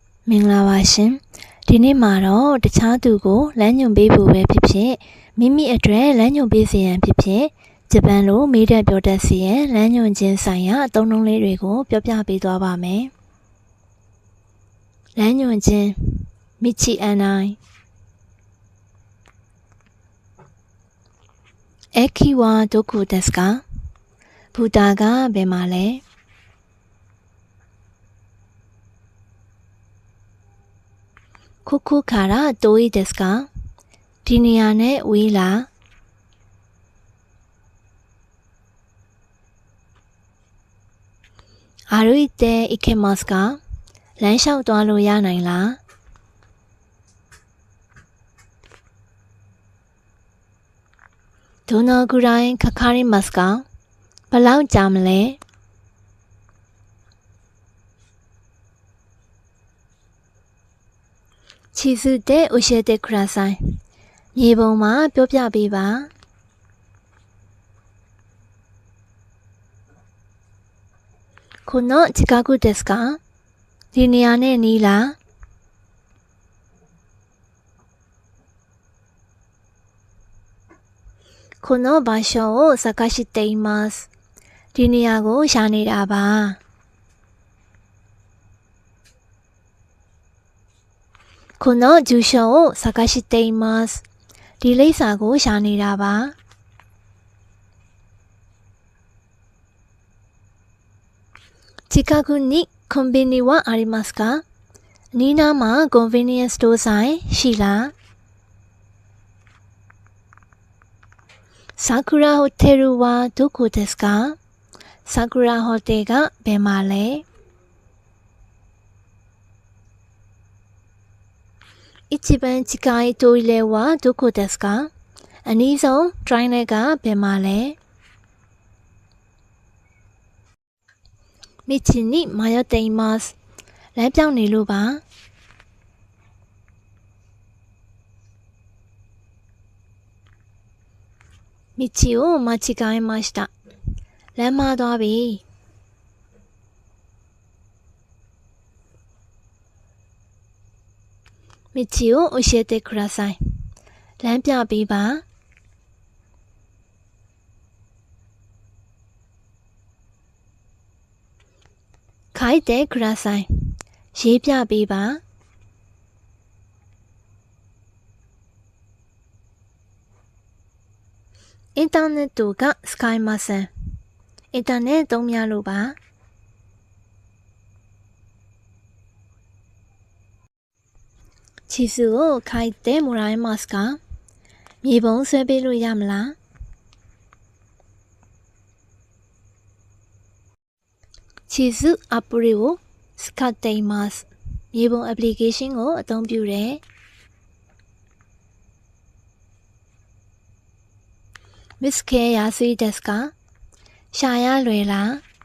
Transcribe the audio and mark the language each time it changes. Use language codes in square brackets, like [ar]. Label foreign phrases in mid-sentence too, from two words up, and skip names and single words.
[my] မင်္ဂလာပါရှင်ဒီနေ့မှာတော့တခြားသူကိုလမ်းညွှန်ပေးဖို့ပဲဖြစ်ဖြစ်မိမိအတွက်လမ်းညွှန်ပေးစေရန်ဖြစ်ဖြစ်ဂျပန်လိုမေးတတ်ပြောတတ်စေရန်လမ်းညွှန်ခြင်းဆိုင်ရာအသုံးအနှုန်းလေးတွေကိုပြောပြပေးသွားပါမယ် လမ်းညွှန်ခြင်း [ja] ミチ案内駅はどこですか [my] ဘူတာကဘယ်မှာလဲ [ja] ここから遠いですか [my] ဒီနေရာနဲ့ဝေးလား [ja] 歩いて行けますか [my] လမ်းလျှောက်သွားလို့ရနိုင်လား [ja] どのぐらいかかりますか [my] ဘယ်လောက်ကြာမလဲ [ja] 地図で教えてください [my] မြေပုံမှာပြောပြပေးပါ [ja] この近くですか [my] ဒီနေရာနဲ့နီးလား [ja] この場所を探しています [my] ဒီနေရာကိုရှာနေတာပါ [ja] この住所を探しています [my] ဒီလိပ်စာကိုရှာနေတာပါ [ja] 近くにコンビニはありますか [my] အနီးနားမှာコンビニエンスストアဆိုင်ရှိလား [ja] 桜ホテルはどこですか桜ホテルが [my] ဘယ်မှာလဲ [ja] 一番近いトイレはどこですか [my] အနီးဆုံးトイレကဘယ်မှာလဲ [ja] 道に迷っています [my] လမ်းပြောင်းနေလို့ပါ [ja] 道を間違えました [my] လမ်းမှားသွားပြီ [ja] 道を教えてください [my] လမ်းပြပေးပါ [ja] 書いてください [my] ရေးပြပေးပါ [ja] インターネットが使えません [my] インターネットသုံးရလို့ပါ [ja] 地図を書いてもらえますか [my] မြေပုံဆွဲပေးလို့ရမလား [ja] 地図アプリを使っています [my] မြေပုံ application ကိုအသုံးပြုတယ် [ja] 見つけやすいですか [my] ရှာရလွယ်လား